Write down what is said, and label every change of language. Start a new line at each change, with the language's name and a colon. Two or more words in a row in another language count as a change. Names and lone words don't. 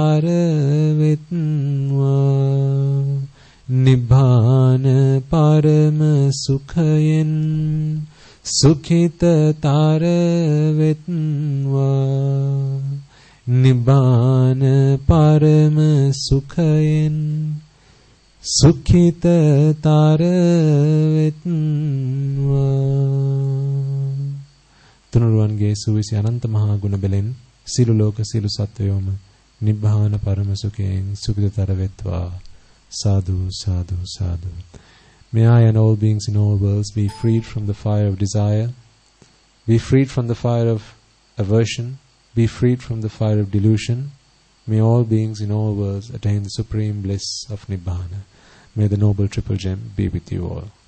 Sinhala: තරවෙත්වා, නිබ්බාන පරම සුඛයෙන් සුඛිත තරවෙත්වා, නිබ්බාන පරම සුඛයෙන් සුඛිත තරවෙත්වා. තුනුරුවන්ගේ සුවිසි අනන්ත මහා ගුණ බැලෙන් සියලු ලෝක සියලු සත්වයෝම නිබ්බාන පරම සුඛයෙන් සුඛිතතර වෙත්වා.
Pali: සාධු, සාධු, සාධු.
English: May I and all beings in all worlds be freed from the fire of desire, be freed from the fire of aversion, be freed from the fire of delusion. May all beings in all worlds attain the supreme bliss of Nibbana. May the noble triple gem be with you all.